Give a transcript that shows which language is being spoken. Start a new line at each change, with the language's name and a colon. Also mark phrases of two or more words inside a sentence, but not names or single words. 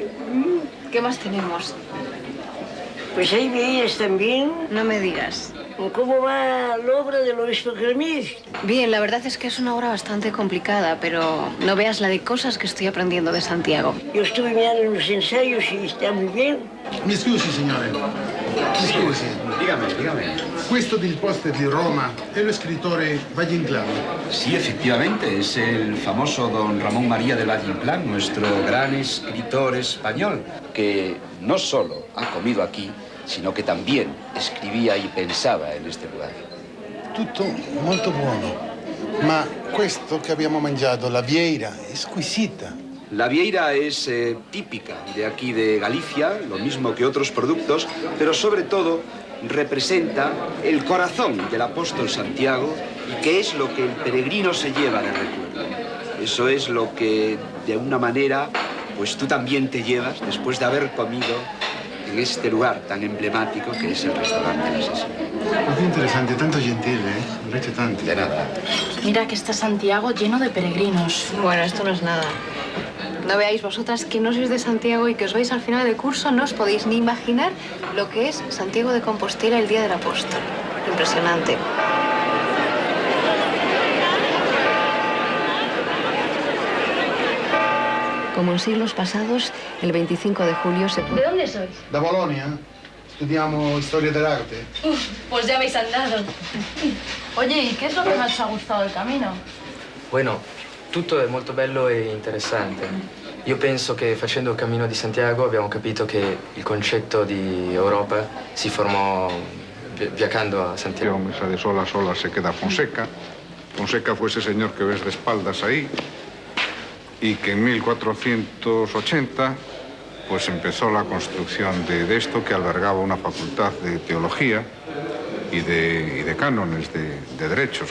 Spanish: ¿Qué más tenemos? Pues hay veías también. No me digas. ¿Cómo va la obra del obispo Kermés? Bien, la verdad es que es una obra bastante complicada, pero no veas la de cosas que estoy aprendiendo de Santiago. Yo estuve mirando los ensayos y está muy bien.
Italian: Mi scusi, signore. Mi scusi.
Spanish: Dígame.
Italian: Questo del póster di Roma è lo scrittore Valle Inclán.
Spanish: Sí, efectivamente, es el famoso don Ramón María de Valle Inclán, nuestro gran escritor español, que no solo ha comido aquí, sino que también escribía y pensaba en este lugar.
Italian: Tutto molto buono, ma questo che abbiamo mangiato, la vieira, è squisita.
Spanish: La vieira es típica de aquí de Galicia, lo mismo que otros productos, pero sobre todo representa el corazón del apóstol Santiago y que es lo que el peregrino se lleva de recuerdo. Eso es lo que, de una manera, pues tú también te llevas después de haber comido en este lugar tan emblemático que es el restaurante La Sesión. Muy interesante,
Italian: tanto gentile, invece tanto.
Spanish: De nada. Mira que está Santiago lleno de peregrinos. Bueno, esto no es nada. No veáis vosotras que no sois de Santiago y que os vais al final del curso, no os podéis ni imaginar lo que es Santiago de Compostela el día del apóstol. Impresionante. Como en siglos pasados, el 25 de julio se... ¿De dónde sois?
Italian: Da Bolonia, studiamo storia dell'arte.
Spanish: Pues ya habéis andado. Oye, ¿y qué es lo que más os ha gustado del camino? Bueno,
Italian: tutto è molto bello e interessante. Io penso che facendo il Cammino di Santiago abbiamo capito che il concetto di Europa si formò viajando a Santiago.
Spanish: Esa de sola se queda Fonseca. Fonseca fue ese señor que ves de espaldas ahí y que en 1480 pues empezó la construcción de esto que albergaba una facultad de teología y de cánones de derechos.